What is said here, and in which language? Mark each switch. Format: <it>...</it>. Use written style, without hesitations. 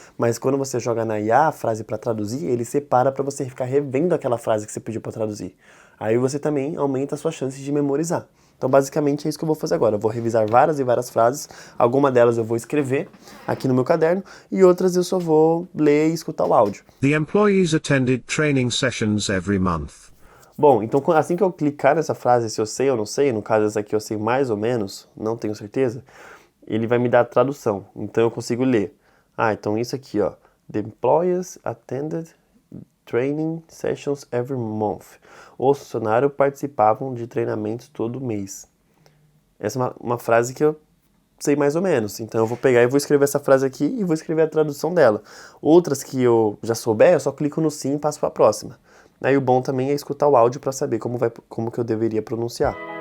<pt>Mas quando você joga na IA a frase para traduzir, ele separa para você ficar revendo aquela frase que você pediu para traduzir. Aí você também aumenta a sua chance de memorizar. Então, basicamente, é isso que eu vou fazer agora. Eu vou revisar várias e várias frases. Algumas delas eu vou escrever aqui no meu caderno e outras eu só vou ler e escutar o áudio.</pt> <en>The employees attended training sessions every month.</en> <pt>Bom, então assim que eu clicar nessa frase, se eu sei ou não sei, no caso essa aqui eu sei mais ou menos, não tenho certeza, ele vai me dar a tradução. Então eu consigo ler. Então isso aqui, ó.</pt> <en>The employees attended training sessions every month.</en> <pt>Os funcionários participavam de treinamentos todo mês. Essa é uma frase que eu sei mais ou menos. Então eu vou pegar e vou escrever essa frase aqui e vou escrever a tradução dela. Outras que eu já souber, eu só clico no sim e passo para a próxima. Aí o bom também é escutar o áudio para saber como que eu deveria pronunciar.</pt>